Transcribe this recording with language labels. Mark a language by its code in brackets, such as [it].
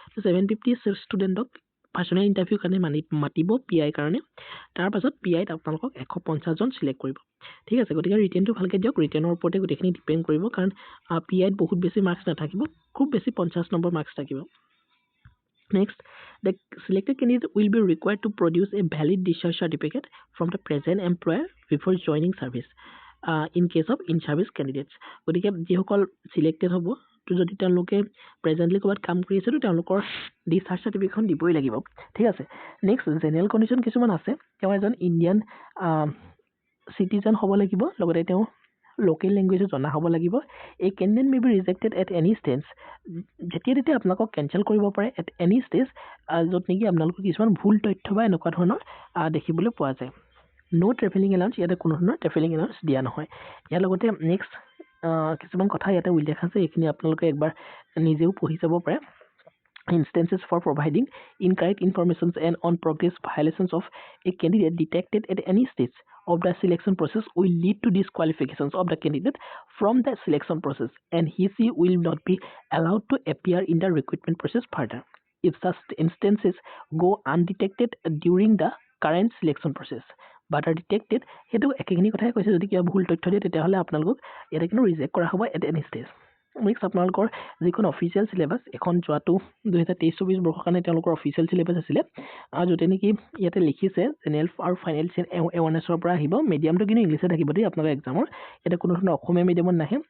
[as] 750 ষ্টুডেণ্টক personal ইণ্টাৰভিউৰ কাৰণে মাতিব PI কাৰণে। তাৰপাছত PIত আপোনালোকক 150জন চিলেক্ট কৰিব। ঠিক আছে, গতিকে ৰিটেনটো ভালকৈ দিয়ক। ৰিটেনৰ ওপৰতে গোটেইখিনি ডিপেণ্ড কৰিব, কাৰণ PIত বহুত বেছি মাৰ্কছ নাথাকিব, খুব বেছি 50 নম্বৰ মাৰ্কছ থাকিব। [en] Next, the selected candidate will be required to produce a valid discharge certificate from the present employer before joining service in case of in-service candidates. [as] গতিকে যিসকল চিলেক্টেড হ'ব, তো যদি তেওঁলোকে প্ৰেজেণ্টলি ক'ৰবাত কাম কৰি আছে, তো তেওঁলোকৰ ডিচাৰ্জ চাৰ্টিফিকেটখন দিবই লাগিব। ঠিক আছে। নেক্সট, জেনেৰেল কণ্ডিশ্যন কিছুমান আছে। তেওঁ এজন ইণ্ডিয়ান চিটিজেন হ'ব লাগিব, লগতে তেওঁ লোকেল লেংগুৱেজো জনা হ'ব লাগিব। [en] এই candidate may be rejected at any stage. [as] যেতিয়া তেতিয়া আপোনালোকক কেঞ্চেল কৰিব পাৰে [en] at any stage, [as] য'ত নেকি আপোনালোকৰ কিছুমান ভুল তথ্য বা এনেকুৱা ধৰণৰ দেখিবলৈ পোৱা যায়। [en] no' travelling allowance, [as] ইয়াতে কোনো ধৰণৰ ট্ৰেভেলিং এলাউঞ্চ দিয়া নহয়। ইয়াৰ লগতে নেক্সট কিছুমান কথা ইয়াতে উল্লেখ আছে, এইখিনি আপোনালোকে একবাৰ নিজেও পঢ়ি যাব পাৰে। [en] Instances for providing incorrect information and on progress violations of a candidate detected at any stage of the selection process will lead to disqualifications of the candidate from the selection process, and he will not be allowed to appear in the recruitment process further if such instances go undetected during the current selection process but are detected। [as] সেইটো একেখিনি কথাই কৈছে। যদি কিবা ভুল তথ্য দিয়ে তেতিয়াহ'লে আপোনালোকক ইয়াতে কিন্তু ৰিজেক্ট কৰা হ'ব [en] At any stage. [as] নেক্সট, আপোনালোকৰ যিখন অফিচিয়েল চিলেবাছ, এখন যোৱাটো 2023-24 বৰ্ষৰ কাৰণে তেওঁলোকৰ অফিচিয়েল চিলেবাছ আছিলে, য'তে নেকি ইয়াতে লিখিছে জেনেৰেল আৰু ফাইনেন্সিয়েল এৱাৰনেছৰ পৰা আহিব। মিডিয়ামটো কিন্তু ইংলিছে থাকিব দেই আপোনালোকৰ এক্সামৰ। ইয়াতে কোনো ধৰণৰ অসমীয়া মিডিয়ামত নাহে।